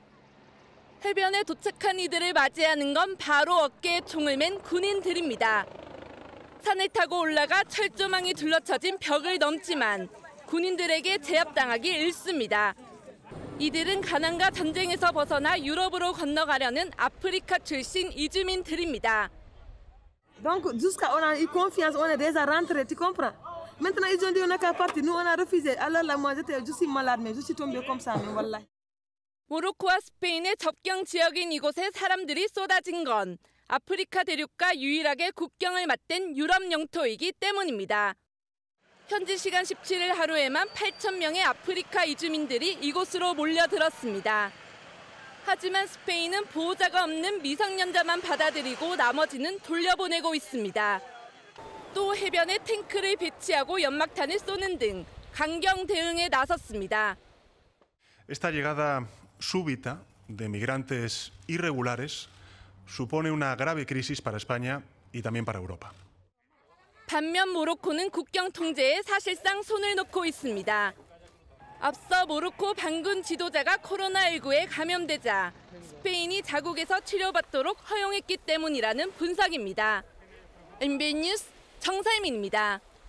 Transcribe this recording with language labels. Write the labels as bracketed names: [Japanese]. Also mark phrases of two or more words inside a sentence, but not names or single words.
[Korean] 해변에 도착한 이들을 맞이하는 건 바로 어깨에 총을 맨 군인들입니다. 산을 타고 올라가 철조망이 둘러쳐진 벽을 넘지만 군인들에게 제압당하기 일쑤입니다. 이들은 가난과 전쟁에서 벗어나 유럽으로 건너가려는 아프리카 출신 이주민들입니다. [French] Donc jusqu'à on a eu confiance, on est déjà rentré, tu comprends? Maintenant ils ont dit on n'a qu'à partir, nous on a refusé. Alors là moi je suis malade mais je suis tombée comme ça, mais wallahi. [Korean] 모로코와 스페인의 접경 지역인 이곳에 사람들이 쏟아진 건 아프리카 대륙과 유일하게 국경을 맞댄 유럽 영토이기 때문입니다. 현지 시간 17일 하루에만 8,000명의 아프리카 이주민들이 이곳으로 몰려들었습니다. 하지만 스페인은 보호자가 없는 미성년자만 받아들이고 나머지는 돌려보내고 있습니다. 또 해변에 탱크를 배치하고 연막탄을 쏘는 등 강경 대응에 나섰습니다. [Spanish] Esta llegada súbita de migrantes irregulares supone una grave crisis para España y también para Europa. [Korean] 반면 모로코는 국경 통제에 사실상 손을 놓고 있습니다. 앞서 모로코 반군 지도자가 코로나19에 감염되자 스페인이 자국에서 치료받도록 허용했기 때문이라는 분석입니다. MBN 뉴스 정살민입니다.